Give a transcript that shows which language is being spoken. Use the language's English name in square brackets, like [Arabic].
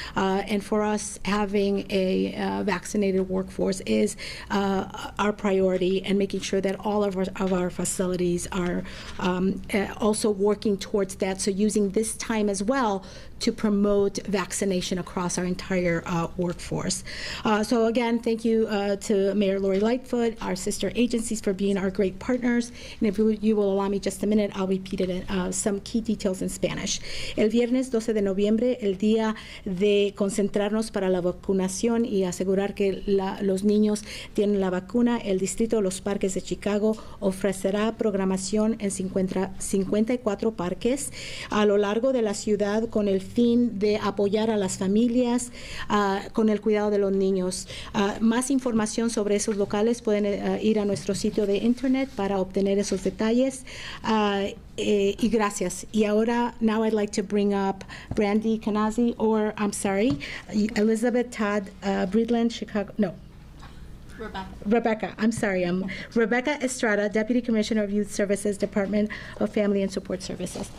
[English] And for us, having a vaccinated workforce is our priority, and making sure that all of our facilities are also working towards that, so using this time as well to promote vaccination across our entire workforce. So again, thank you to Mayor Lori Lightfoot, our sister agencies, for being our great partners. And if you will allow me just a minute, I'll repeat it in some key details in Spanish. [Spanish] El viernes 12 de noviembre, el día de concentrarnos para la vacunación y asegurar que los niños tienen la vacuna, el Distrito de los Parques de Chicago ofrecerá programación en 54 parques a lo largo de la ciudad con el fin de apoyar a las familias con el cuidado de los niños. Más información sobre esos locales pueden ir a nuestro sitio de internet para obtener esos detalles. Y gracias. Y ahora, [English] now I'd like to bring up Brandy Kanazi, or I'm sorry, Elizabeth Todd Breedland, Chicago, no. Rebecca, I'm sorry. Rebecca Estrada, Deputy Commissioner of Youth Services, Department of Family and Support Services.